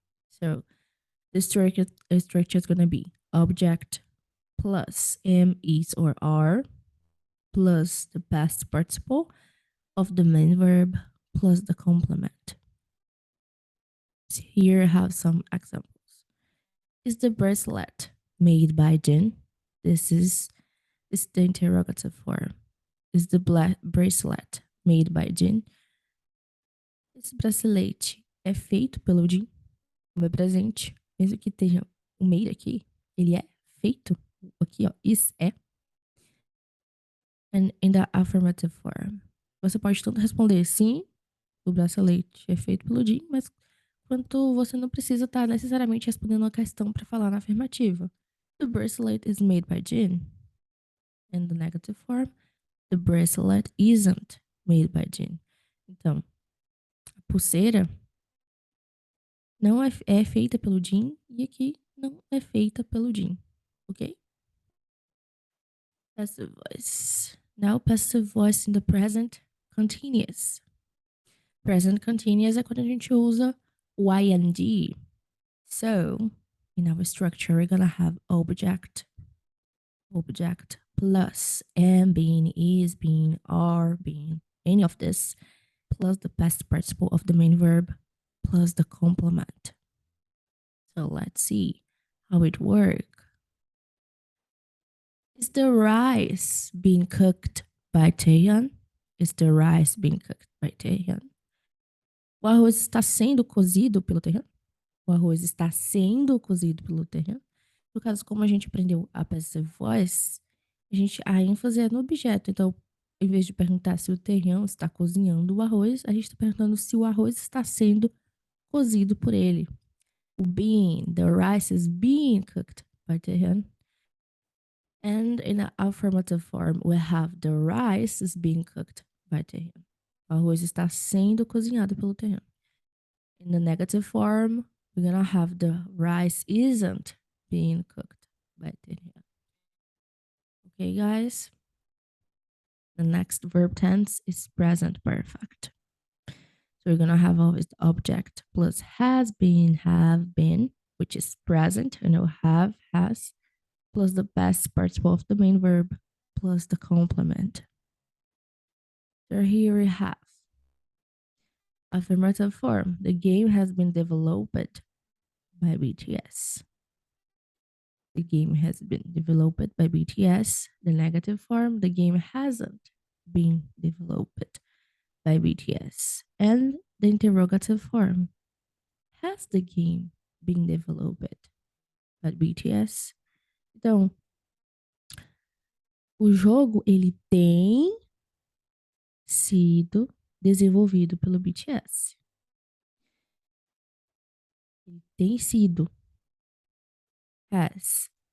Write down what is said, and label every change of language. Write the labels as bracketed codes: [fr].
[en] So the structure is gonna be object plus am, is, or are plus the past participle of the main verb plus the complement. Here I have some examples. Is the bracelet made by Jen? This is the interrogative form. Is the bracelet made by Jen? [pt] Esse bracelete é feito pelo Jim? O meu presente, mesmo que esteja o made aqui, ele é feito. Aqui, ó, is é. [en] And in the affirmative form. [pt] Você pode tanto responder sim, o bracelete é feito pelo Jim, mas quanto você não precisa estar necessariamente respondendo uma questão para falar na afirmativa. [en] The bracelet is made by Jim. In the negative form, the bracelet isn't made by Jim. [pt] Então, a pulseira não é feita pelo Jim e aqui não é feita pelo Jim, ok? [en] Passive voice. Now, passive voice in the present continuous. [pt] Present continuous é quando a gente usa o ing. [en] So, in our structure, we're gonna have object plus am being, is being, are being, any of this, plus the past participle of the main verb, plus the complement. So let's see how it works. Is the rice being cooked by Taehyun? Is the rice being cooked by Taehyun? [pt] O arroz está sendo cozido pelo Taehyun? O arroz está sendo cozido pelo Taehyun? No caso, como a gente aprendeu a passive voice, a ênfase é no objeto. Então, em vez de perguntar se o Taehyun está cozinhando o arroz, a gente está perguntando se o arroz está sendo cozido por ele. [en] O being, the rice is being cooked by Taehyun. And in the affirmative form, we have the rice is being cooked by Taehyun. [pt] O arroz está sendo cozinhado pelo Taehyun. [en] In the negative form, we're gonna have the rice isn't being cooked by Taehyun. Okay, guys? The next verb tense is present perfect. So we're gonna have always the object plus has been, have been, which is present, have, has, plus the past participle of the main verb, plus the complement. So here we have affirmative form. The game has been developed by BTS. The game has been developed by BTS. The negative form, the game hasn't been developed by BTS. And the interrogative form, has the game been developed by BTS? [pt] Então, o jogo, ele tem sido desenvolvido pelo BTS. Ele tem sido. Has.